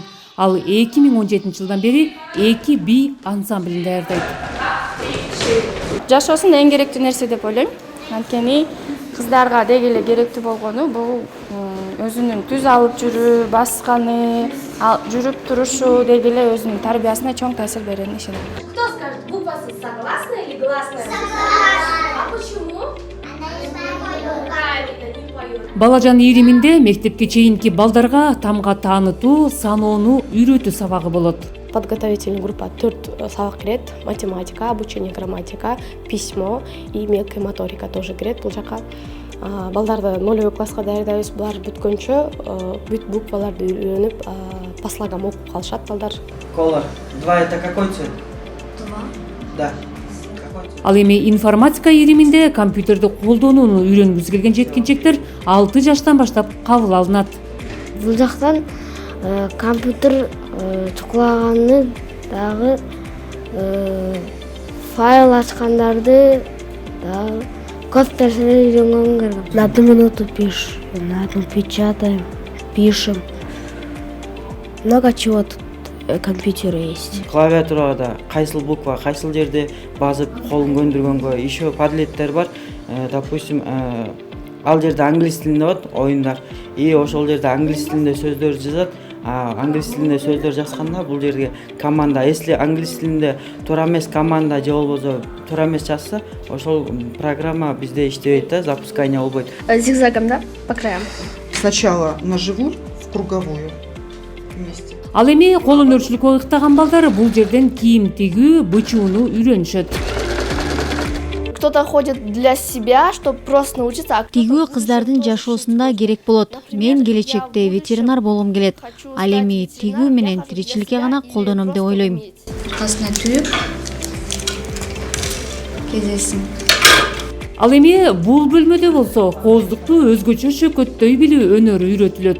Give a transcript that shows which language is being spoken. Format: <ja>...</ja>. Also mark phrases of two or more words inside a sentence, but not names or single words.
<ky>Ал 2017 жылдан бери 2 бий ансамблин даярдайт. Жашоосун эң керектүү нерсе деп ойлойм. Анткени кыздарга деги эле керектүү болгону бул өзүнүн түз алып жүрүү, басканы, жүрүп турушу деги эле өзүнүн тарбиясына чоң таасир берени ишенем.</ky> <ru>Кто скажет, буква согласная или гласная? Согласная. А почему?</ru> <ky>Балажан ириминде мектепке чейинки балдарга тамга таанытуу, саноону үйрөтүү сабагы болот.</ky> <ru>Подготовительный группа</ru> <ky>4 сабак кирет. Математика,</ky> <ru>обучение грамматика, письмо и мелкая моторика тоже</ru> <ky>кирет бул жака. Балдарды 0 класска даярдайбыз. Булар бүткөнчө бүт букваларды үйрөнүп,</ky> <ru>по слогам</ru> <ky>окуп калышат балдар.</ky> <ru>Колор. 2 это какой цвет? 2. Да.</ru> <ky>Ал эми информатика ириминде компьютерди колдонууну үйрөнгүсү келген жеткинчектер 6 жаштан баштап кабыл алынат. Бул жактан компьютер чуклаганы дагы файл ачкандарды дагы көп нерселер үйрөнгөнгө керек.</ky> <ru>На одну минуту пишешь, на одну печатаем, пишем. Много чего тут компьютера есть.</ru> <ky>Клавиатурада кайсыл буква, кайсыл жерде басып колун көндүргөнгө еще падлеттер бар. Допустим, ал жерде англис тилинде болот оюндар. И ошол жерде англис тилинде сөздөр жазат. Англис тилинде сөздөр жазганда бул жерге команда, если англис тилинде туура эмес команда же болбосо туура эмес жазса, ошол программа бизде иштебейт да, запускание болбойт.</ky> <ru>Зигзагом, да, по краям. Сначала на живую, в круговую вместе.</ru> <ky>Ал эми кол өнөрчүлүккө ыктаган балдар бул жерден кийим тигүү, бычууну үйрөнүшөт.</ky> <ru>Кто-то ходит для себя, чтобы просто научиться.</ru> <ky>Тигүү кыздардын жашоосунда керек болот. Мен келечекте ветеринар болгум келет. Ал эми тигүү менен тиричиликке гана колдоном деп ойлойм. Аркасына түйүп, кезесин. Ал эми бул бөлмөдө болсо кооздукту өзгөчө шөкөттөй билүү өнөрү үйрөтүлөт.</ky>